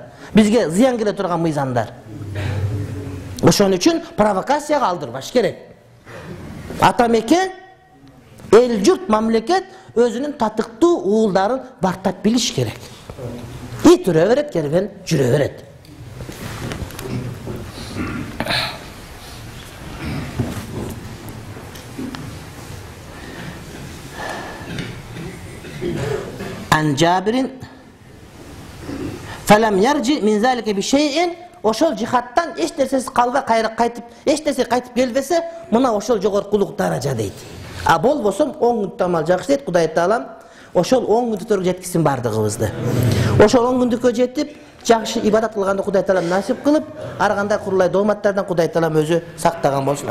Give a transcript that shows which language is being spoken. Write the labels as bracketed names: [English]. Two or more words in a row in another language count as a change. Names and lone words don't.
[Kyrgyz] Бизге зыян келе турган мыйзамдар. Ошон үчүн провокацияга алдырбаш керек. Ата мекен, эл журт, мамлекет өзүнүн татыктуу уулдарын бактап билиш керек. Ит үрө берет, кервен жүрө берет. [Arabic] عن جابر فلم يرجع من ذلك بشيء [Kyrgyz] ошол жихаттан эч нерсеси калбай кайра кайтып, эч нерсе кайтып келбесе, мына ошол жогоркулук даража дейт. А болбосо 10 күндүк амал жакшы дейт Кудай Таалам. Ошол 10 күндүктөргө жеткизсин бардыгыбызды. Ошол 10 күндүккө жетип, жакшы ибадат кылганды Кудай Таалам насип кылып, ар кандай курулай дооматтардан Кудай Таалам өзү сактаган болсун.